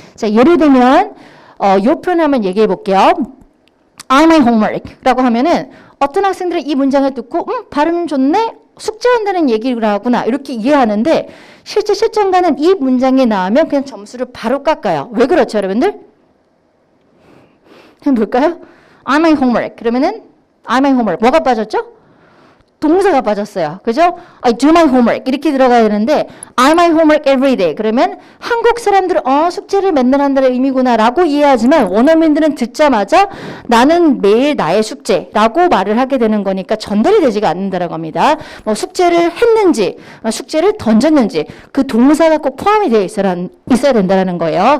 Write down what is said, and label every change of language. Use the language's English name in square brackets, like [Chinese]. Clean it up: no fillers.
[Korean] 자, 예를 들면 요 표현 한번 얘기해 볼게요. [English] I'm my homework [Korean] 라고 하면은 어떤 학생들은 이 문장을 듣고 발음 좋네? 숙제한다는 얘기를 하구나 이렇게 이해하는데 실제 채점관은 이 문장이 나오면 그냥 점수를 바로 깎아요. 왜 그렇죠 여러분들? 한번 볼까요? [English] I'm my homework [Korean] 그러면은 [English] I'm my homework [Korean] 뭐가 빠졌죠? 동사가 빠졌어요. 그죠? [English] I do my homework [Korean] 이렇게 들어가야 되는데 [English] I my homework every day. [Korean] 그러면 한국 사람들은 숙제를 맨날 한다는 의미구나 라고 이해하지만 원어민들은 듣자마자 나는 매일 나의 숙제라고 말을 하게 되는 거니까 전달이 되지가 않는다라고 합니다. 뭐 숙제를 했는지 숙제를 던졌는지 그 동사가 꼭 포함이 되어 있어야 된다는 거예요.